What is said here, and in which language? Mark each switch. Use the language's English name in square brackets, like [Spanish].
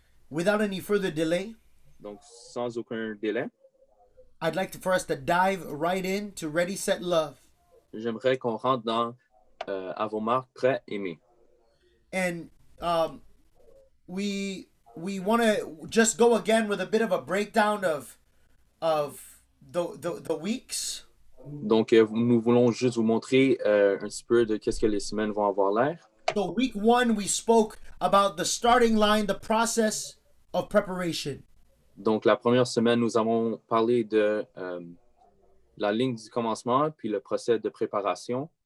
[English] Without any further delay, [French] Donc, sans aucun délai, [English] I'd like for us to dive right in to Ready, Set, Love. [French] j'aimerais qu'on rentre dans à vos marques, prêts, aimés. [English] And we want to just go again with a bit of a breakdown of the weeks. [French] Donc, nous voulons juste vous montrer un petit peu de qu'est-ce que les semaines vont avoir l'air. [English] So week 1, we spoke about the starting line, the process of preparation. [French] Donc, la première semaine, nous avons parlé de la ligne du commencement, puis le procès de préparation.